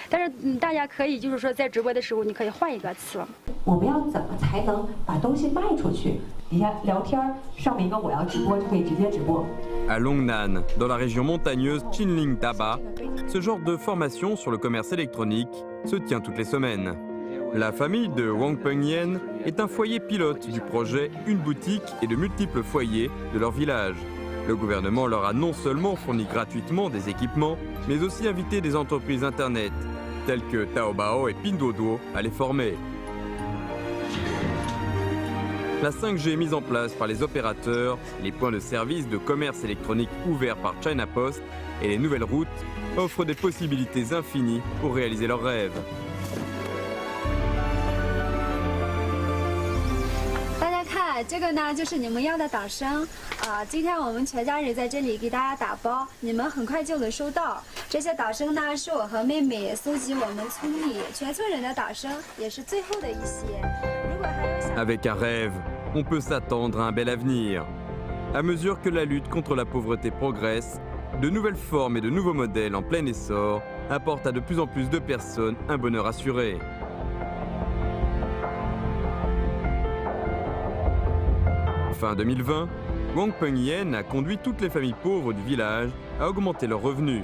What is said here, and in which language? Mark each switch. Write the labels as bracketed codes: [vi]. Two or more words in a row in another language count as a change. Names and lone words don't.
[zh] 但是大家可以就是说，在直播的时候，你可以换一个词。我们要怎么才能把东西卖出去？底下聊天，上面一个我要直播就可以直接直播。 [fr] À Longnan, dans la région montagneuse Chinling Daba, ce genre de formation sur le commerce électronique se tient toutes les semaines. La famille de Wang Pengyen est un foyer pilote du projet Une boutique et de multiples foyers de leur village. Le gouvernement leur a non seulement fourni gratuitement des équipements, mais aussi invité des entreprises Internet, telles que Taobao et Pinduoduo, à les former. La 5G mise en place par les opérateurs, les points de service de commerce électronique ouverts par China Post et les nouvelles routes offrent des possibilités infinies pour réaliser leurs rêves. [zh] 这个呢，就是你们要的导生啊！今天我们全家人在这里给大家打包，你们很快就能收到。这些导生呢，是我和妹妹搜集我们村里全村人的导生，也是最后的一些。如果还有想 [fr] Avec un rêve, on peut s'attendre à un bel avenir. À mesure que la lutte contre la pauvreté progresse, de nouvelles formes et de nouveaux modèles en plein essor apportent à de plus en plus de personnes un bonheur assuré. Fin 2020, Wang Pengyen a conduit toutes les familles pauvres du village à augmenter leurs revenus.